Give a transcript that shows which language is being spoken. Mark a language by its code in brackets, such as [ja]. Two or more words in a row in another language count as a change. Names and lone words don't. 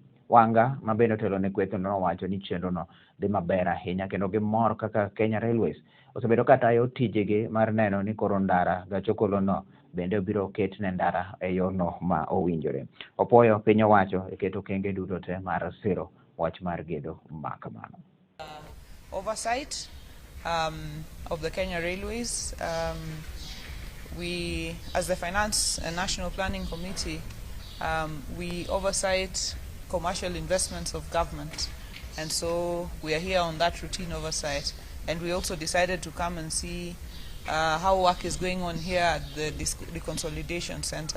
[luo] Wanga ma bende otelo ne kweth nowacho ni chenro no dhi maber ahinya kendo gimor kaka Kenya Railways osebedo ka tayo tijegi mar neno ni koro ndara gacho kolo no bende biro ket ne ndara e yorno ma owinjore. Opoyo piny owacho keto kenge duto te mar siro wach mar gedo makamano. [en] Oversight of the Kenya Railways. We, as the Finance and National Planning Committee, we oversight commercial investments of government, and so we are here on that routine oversight, and we also decided to come and see how work is going on here at the Consolidation Center.